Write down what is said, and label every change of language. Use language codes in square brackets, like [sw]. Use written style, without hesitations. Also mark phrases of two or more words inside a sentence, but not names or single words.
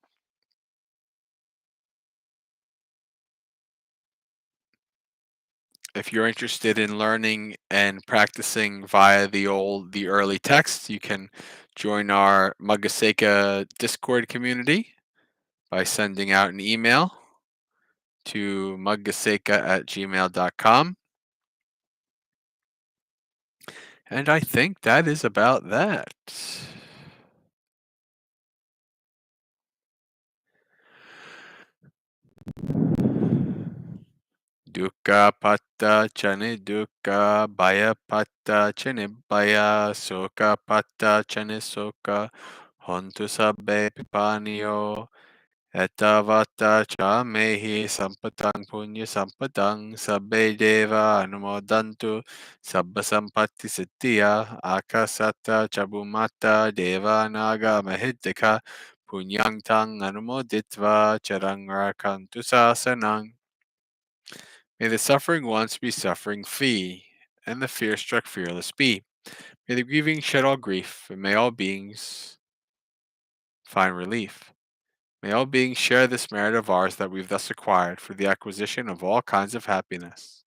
[en] If you're interested in learning and practicing via the early texts, you can join our Maggasekha Discord community by sending out an email to maggasekha@gmail.com. And I think that is about that. [pi] Dukkha patta chane dukkha, bhaya patta chane bhaya, soka patta chane soka, hontu sabbe pipaniyo, etavata cha mehi sampatang punya sampatang, sabbe deva anumodantu, sabba sampatti siddhya, akasata chabumata deva naga mahiddika, punyang tang anumoditva charang rakantu sasanang. [en] May the suffering ones be suffering fee, and the fear-struck fearless be. May the grieving shed all grief, and may all beings find relief. May all beings share this merit of ours that we've thus acquired for the acquisition of all kinds of happiness.